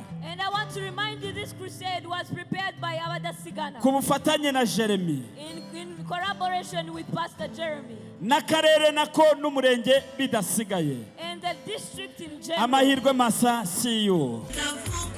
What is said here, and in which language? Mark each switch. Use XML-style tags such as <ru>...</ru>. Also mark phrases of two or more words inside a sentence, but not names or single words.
<en>And I want to remind you this crusade was prepared by Abadasigana.</en> <rn>Ku bufatanye na Jeremy.</rn> <en>In collaboration with Pastor Jeremy.</en> <rn>N'akarere nako n'umurenge bidasigaye.</rn> <en>And the district in general.</en> <rn>Amahirwe masa,</rn> <en>see you.</en>